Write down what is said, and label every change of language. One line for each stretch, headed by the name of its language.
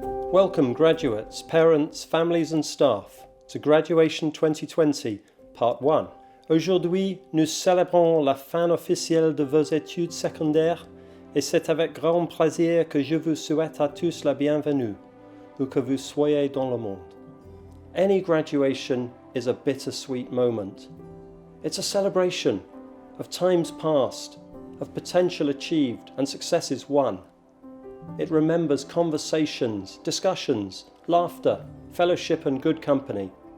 English: Welcome graduates, parents, families and staff to Graduation 2020, Part 1.
French: Aujourd'hui, nous célébrons la fin officielle de vos études secondaires et c'est avec grand plaisir que je vous souhaite à tous la bienvenue, où que vous soyez dans le monde.
English: Any graduation is a bittersweet moment. It's a celebration of times past, of potential achieved and successes won. It remembers conversations, discussions, laughter, fellowship and good company.